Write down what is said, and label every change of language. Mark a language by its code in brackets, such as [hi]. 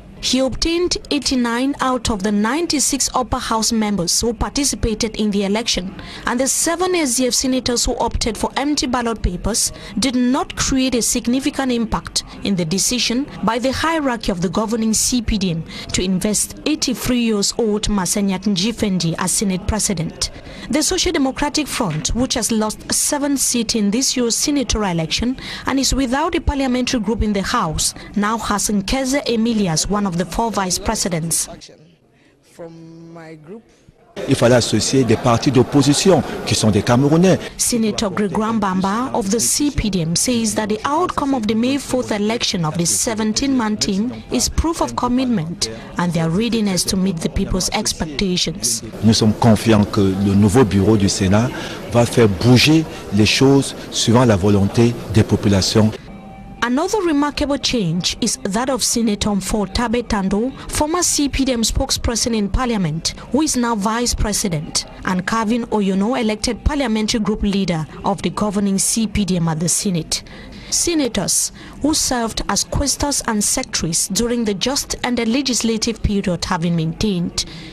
[en] He obtained 89 out of the 96 upper house members who participated in the election, and the 7 SDF senators who opted for empty ballot papers did not create a significant impact in the decision by the hierarchy of the governing CPDM to invest 83-year-old Marcel Nyat Njifendi as Senate President. The Social Democratic Front, which has lost 7 seats in this year's senatorial election and is without a parliamentary group in the House, now has Nkeze Emilia as one of the 4 vice presidents. From my group, [fr] il fallait associer des partis d'opposition qui sont des Camerounais. [en] Senator Gregoire Mbamba of the CPDM says that the outcome of the May 4th election of the 17-man team is proof of commitment and their readiness to meet the people's expectations. [fr] Nous sommes confiants que le nouveau bureau du Sénat va faire bouger les choses suivant la volonté des populations. [en] Another remarkable change is that of Senator Mfor Tabe Tando, former CPDM spokesperson in Parliament, who is now Vice President, and Kevin Oyono, elected parliamentary group leader of the governing CPDM at the Senate. Senators who served as quaestors and secretaries during the just and the legislative period have been maintained.